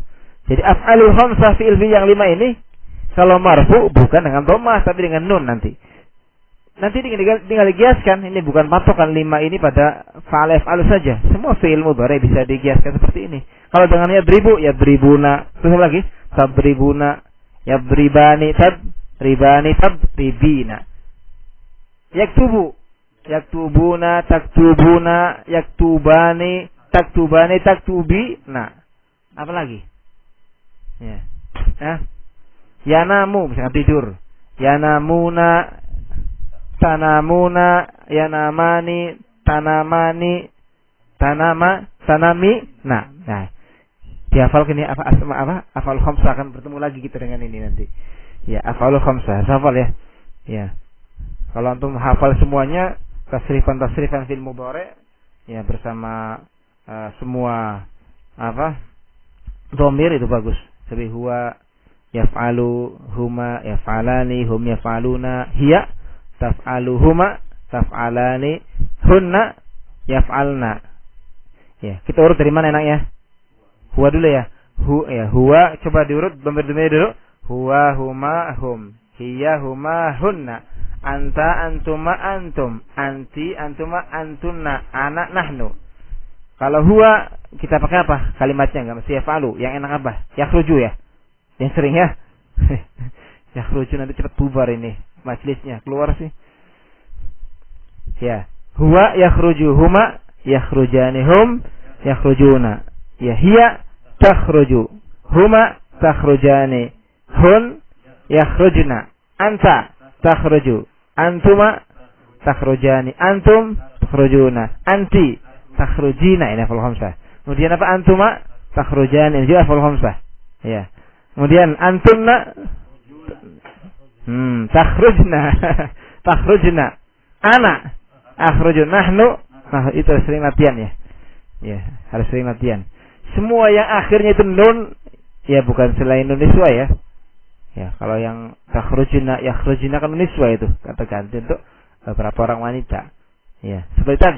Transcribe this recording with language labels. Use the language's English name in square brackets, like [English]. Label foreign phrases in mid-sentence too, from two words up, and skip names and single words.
[Indonesian] Jadi [Arabic] الأفعال الخمسة [Indonesian] fi'il yang 5 ini kalau marfu bukan dengan dhammah tapi dengan nun nanti. Nanti tinggal digiaskan. Ini bukan patokan 5 ini pada [Arabic] فعل يفعل [Indonesian] saja. Semua [Arabic] فعل مضارع [Indonesian] bisa digiaskan seperti ini. Kalau dengan [Arabic] يضرب، يضربون. [Indonesian] Terus lagi, [Arabic] تضربون، يضربان، تضربان، تضربين. يكتب، يكتبون، تكتبون، يكتبان، تكتبان، تكتبي. [Indonesian] Nah, apa lagi? Ya. Yanamu, misalkan tidur. [Arabic] ينامون، تنامون، ينامان، تنامان, تنامي. [Indonesian] Nah. Dihafal gini apa? [Arabic] الأفعال الخمسة, [Indonesian] akan bertemu lagi kita dengan ini nanti. Ya, [Arabic] الأفعال الخمسة. [Indonesian] Hafal ya. Ya. Kalau antum hafal semuanya tasrifan [Arabic] فعل مضارع' [Indonesian] ya bersama semua dhamir itu bagus. [Arabic] Seperti هو يفعل، هما يفعلان، هم يفعلون، هي تفعل, هما تفعلان، هن يفعلن. [Indonesian] Ya, kita urut dari mana enaknya? Huwa dulu ya. Huwa coba diurut dhamir-dhamir dulu. [Arabic] هو، هما، هم، هي، هما، هن، أنت، أنتما، أنتم، أنت، أنتما، أنتن، أنا، نحن. [Indonesian] Kalau huwa kita pakai apa? Kalimatnya enggak mesti yaf'alu. Yang enak apa? Yakhruju ya. Yang sering ya. Yakhruju nanti cepat bubar ini majelisnya. Keluar sih. Ya. [Arabic] هو يخرج، هما يخرجان، هم يخرجون. Ya, هي تخرج, هما تخرجان، هن يخرجن، أنت تخرج، أنتما تخرجان, أنتم تخرجون، أنت تخرجين. Ini أفعال خمسة. [Indonesian] Kemudian apa? [Arabic] أنتما تخرجان, [Indonesian] ini juga [Arabic] أفعال خمسة. Ya. Kemudian أنتن تخرجن، تخرجن، أنا أخرج، نحن. [Indonesian] Nah, itu sering latihan ya. Ya, harus sering latihan. Semua yang akhirnya itu nun, ya bukan selain [Arabic] نون النسوة [Indonesian] ya. Ya, kalau yang [Arabic] تخرجن، يخرجن [Indonesian] kan [Arabic] نون النسوة [Indonesian] itu, kata ganti untuk beberapa orang wanita. Ya, seperti tadi.